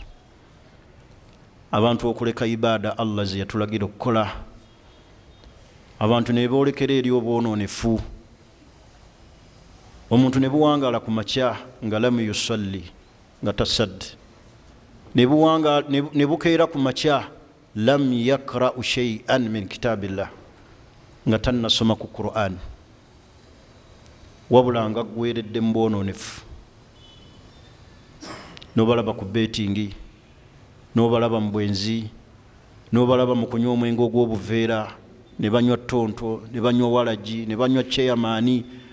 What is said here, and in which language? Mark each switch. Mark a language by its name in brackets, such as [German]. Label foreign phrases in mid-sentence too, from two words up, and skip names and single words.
[Ganda] Abantu okuleka ibaada Allah ze yatulagira okukola, abantu ne boolekera eri obwonoonefu. Omuntu ne buwangaala ku makya nga [Arabic] لم يصل, [Ganda] nga tasadde. Ne bukeera ku makya [Arabic] لم يقرأ شيئا من كتاب الله, [Ganda] nga tannasoma ku Qur'an, wabula nga gweredde mu bwonoonefu. N'obalaba ku betingi, n'obalaba mu bwenzi, n'obalaba mu kunywa omwenge ogw'obuveera, ne banywa ttonto, ne banywa walagi, ne banywa chairman.